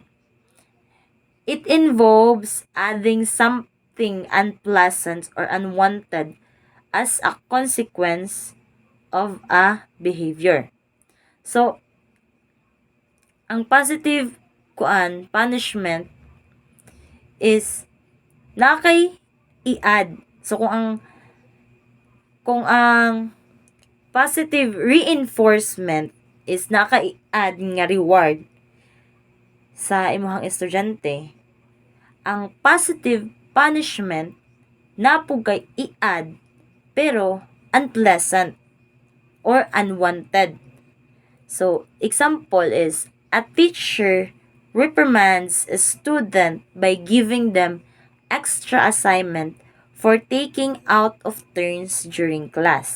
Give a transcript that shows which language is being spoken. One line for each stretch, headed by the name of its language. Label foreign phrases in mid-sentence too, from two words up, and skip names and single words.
English: It involves adding something unpleasant or unwanted as a consequence of a behavior.
Hiligaynon: So, ang
English: positive punishment is
Hiligaynon: nakay i-add. So, kung ang
English: positive reinforcement is
Hiligaynon: naka-i-add nga reward sa imong estudyante, ang
English: positive punishment
Hiligaynon: napugay i-add pero
English: unpleasant or unwanted. So, example is, a teacher reprimands a student by giving them extra assignment for taking out of turns during class.